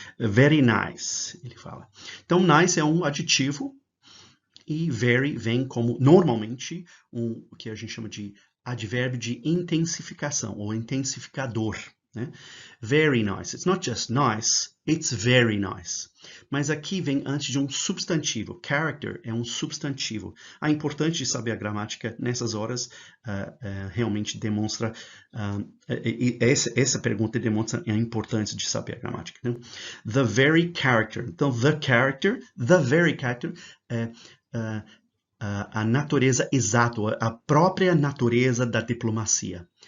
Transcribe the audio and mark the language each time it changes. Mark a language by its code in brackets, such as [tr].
[en] Very nice, [pt] ele fala. Então, nice é um adjetivo e very vem como, normalmente, o que a gente chama de advérbio de intensificação, ou intensificador, né? [en] Very nice. It's not just nice, it's very nice. [pt] Mas aqui vem antes de um substantivo. Character é um substantivo. É importante saber a gramática nessas horas, realmente demonstra, essa pergunta demonstra a importância de saber a gramática, né? [en] The very character. [pt] Então, the very character é a natureza exata, a própria natureza da diplomacia.